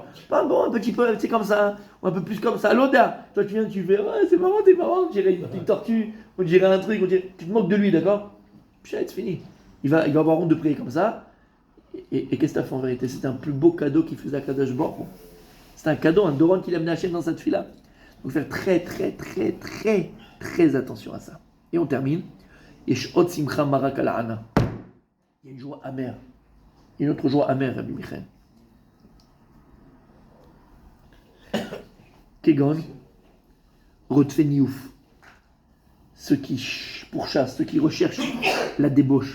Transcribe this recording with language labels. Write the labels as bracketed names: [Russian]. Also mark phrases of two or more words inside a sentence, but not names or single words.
[French] Pas bon, un petit peu, c'est comme ça, ou un peu plus comme ça. L'Oda, toi, tu viens, tu fais, ouais, c'est marrant, t'es marrant, on dirait une tortue, on dirait un truc, tu te moques de lui, d'accord? Putain, c'est fini. Il va avoir honte de prier comme ça. Et qu'est-ce que tu as fait en vérité? C'était un plus beau cadeau qu'il faisait à [Hebrew] קדוש ברוך הוא. [French] C'était un cadeau, un doron qu'il a amené à Hachem dans cette fille-là. Donc faire très attention à ça. Et on termine. [Hebrew] יש עוד שמחה מרה על הנאה. [French] Il y a une joie amère. Une autre joie amère, Rabbi Michael. [Hebrew] כגון רודפי ניאוף. [French] Ceux qui pourchassent, ceux qui recherchent la débauche.